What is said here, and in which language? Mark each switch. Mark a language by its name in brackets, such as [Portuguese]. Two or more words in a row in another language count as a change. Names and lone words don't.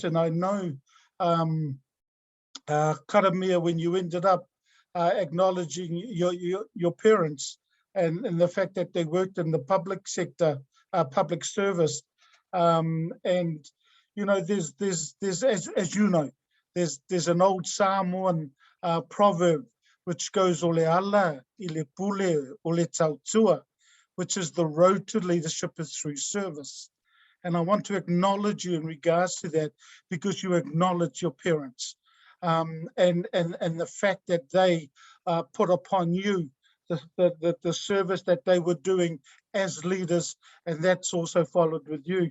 [English] And I know, Karamia, when you ended up acknowledging your parents and the fact that they worked in the public sector, public service, and you know, there's as you know, there's an old Samoan proverb which goes [Samoan] ole ala, ile pule, ole tautua, [English] which is the road to leadership is through service. And I want to acknowledge you in regards to that, because you acknowledge your parents and the fact that they put upon you the service that they were doing as leaders, and that's also followed with you.